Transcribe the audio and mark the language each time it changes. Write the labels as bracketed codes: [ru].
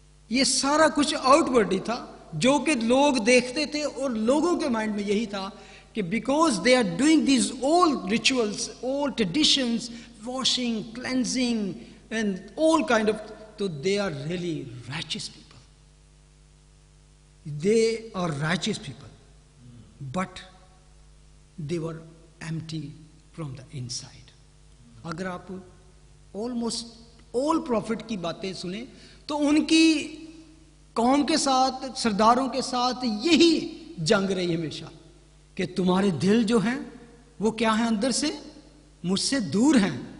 [ur] یہ سارا کچھ آؤٹ ورڈ ہی تھا جو کہ لوگ دیکھتے تھے, اور لوگوں کے مائنڈ میں یہی تھا کہ [en] Because they are doing these all rituals, all traditions, washing, cleansing and all kind of, so they are really righteous people. They are righteous people, but they were empty from the inside. [ur] اگر آپ [en] almost all prophet [ur] کی باتیں سنیں تو ان کی قوم کے ساتھ, سرداروں کے ساتھ یہی جنگ رہی ہمیشہ کہ تمہارے دل جو ہیں وہ کیا ہیں, اندر سے مجھ سے دور ہیں.